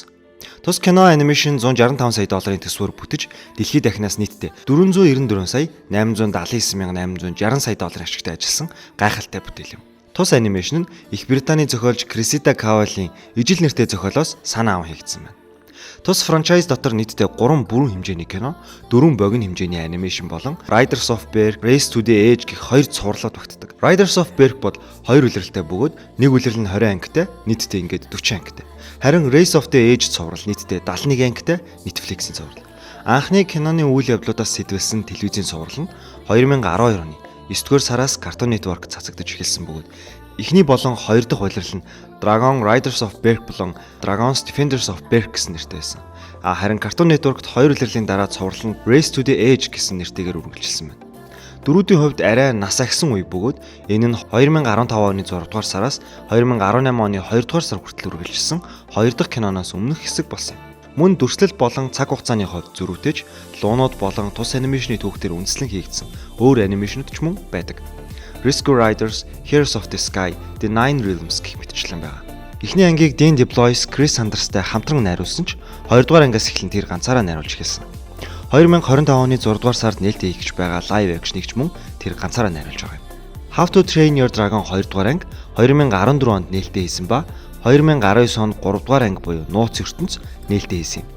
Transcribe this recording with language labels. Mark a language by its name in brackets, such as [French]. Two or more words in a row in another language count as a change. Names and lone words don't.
[Mongolian] Тус кино анимашн 165 сая долларын төсвөөр бүтэж дэлхийд дахинаас нийтдээ 494 сая 879,860 сая долларын ашигтай ажилласан гайхалтай бүтээл юм. Тус анимашн нь Их Британий зохиолч Cressida Cavall-ийн ижил нэртэй зохиолоос санаа аван хийгдсэн байна. Тус франчайз дотор нийтдээ 3 бүрэн хэмжээний кино, 4 богино хэмжээний анимашн болон Riders of Berk, Race to the Edge гэх хоёр цувралууд багтдаг. Riders of Berk бол 2 улиралтай бөгөөд нэг улирал нь 20 ангитай, нийтдээ ингээд 40 ангитай. Харин Race of the Edge цуврал нийтдээ 71 ангитай Netflix-ийн цуврал. Анхны киноны үйл явдлуудаас сэтвэлсэн телевизийн цуврал нь 2012 оны 9-р сараас Cartoon Network цацагдж эхэлсэн бөгөөд эхний болон хоёр дахь улирал нь Dragon Riders of Berk болон Dragon's Defenders of Berk гэсэн нэртэй байсан. Харин Cartoon Network-т хоёр улирлын дараа цуврал нь Race to the Edge гэсэн нэртэйгээр үргэлжилсэн байна. Дөрүүдийн хувьд арай нас агсан үе бөгөөд энэ нь 2015 оны 6 дугаар сараас 2018 оны 2 дугаар сар хүртэл үргэлжилсэн хоёр дахь киноноос өмнөх хэсэг болсон юм. Мөн дүрслэл болон цаг хугацааны хувьд зөрүүтэйч луунууд болон тус анимашны түүхтэр үндэслэн хийгдсэн өөр анимашнууд ч мөн байдаг. Rescue Riders, Heroes of the Sky, The Nine Realms гэх мэтчлэн байгаа. Эхний ангийг Dean DeBlois, Chris Sandersтай хамтран найруулсан ч 2 дугаар ангиас эхлэн тэр ганцаараа найруулж эхэлсэн. 2025 оны 6 дугаар сард нээлттэй хийгч байгаа [English] live action [Mongolian] ч мөн тэр ганцаараа найруулж байгаа юм. How to Train Your Dragon 2 дугаар анги 2014 онд нээлттэй хийсэн ба 2019 онд 3 дугаар анги буюу Нууц ертөнц нээлттэй хийсэн юм.